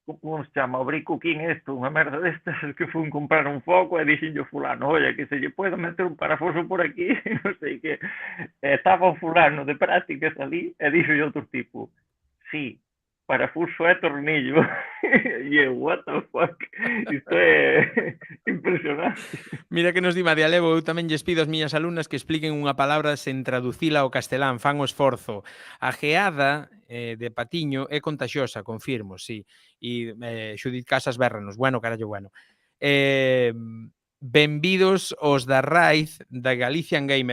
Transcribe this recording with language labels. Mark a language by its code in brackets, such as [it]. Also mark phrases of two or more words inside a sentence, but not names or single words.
[gl] como se chama, o bricuquín isto, unha merda destas, que fun comprar un foco e dixenlle o fulano, oye, que se lle pode meter un parafuso por aquí, non sei que, estaba o fulano de prácticas ali, e dixo outro tipo, sí, parafuso e tornillo, e eu, [en] what the fuck, [gl] isto é impresionante. Mira que nos di María Levo, eu tamén lles pido ás miñas alumnas que expliquen unha palabra sen traducila ao castelán, fan o esforzo. A geada de Patiño é contagiosa, confirmo, sí. E Xudit Casas berranos, bueno, carallo, bueno. Benvidos os da Raiz da Galician Gamer.